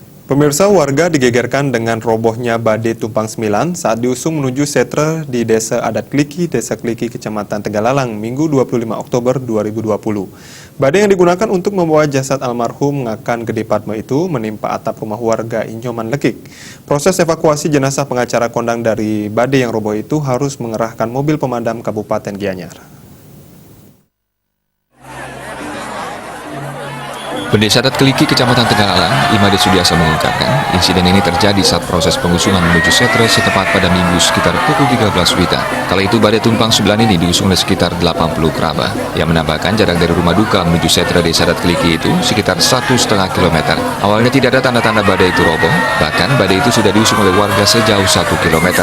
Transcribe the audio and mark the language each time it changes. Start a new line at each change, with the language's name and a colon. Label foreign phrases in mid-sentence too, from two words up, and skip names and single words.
Indonesian: Pemirsa, warga digegerkan dengan robohnya badai tumpang 9 saat diusung menuju setre di Desa Adat Kliki, Desa Kliki, Kecamatan Tegalalang, Minggu 25 Oktober 2020. Badai yang digunakan untuk membawa jasad almarhum Ngakan Gede Padma itu menimpa atap rumah warga Inyoman Lekik. Proses evakuasi jenazah pengacara kondang dari badai yang roboh itu harus mengerahkan mobil pemadam Kabupaten Gianyar. Pendesa Adat Kliki, Kecamatan Tegalalang, Imade Sudiasa mengungkapkan, insiden ini terjadi saat proses pengusungan menuju setre setepat pada Minggu sekitar pukul 13 WITA. Kala itu badai tumpang 9 ini diusung oleh sekitar 80 kerabat, yang menambahkan jarak dari rumah duka menuju setre Desa Adat Kliki itu sekitar 1,5 kilometer. Awalnya tidak ada tanda-tanda badai itu roboh, bahkan badai itu sudah diusung oleh warga sejauh 1 kilometer.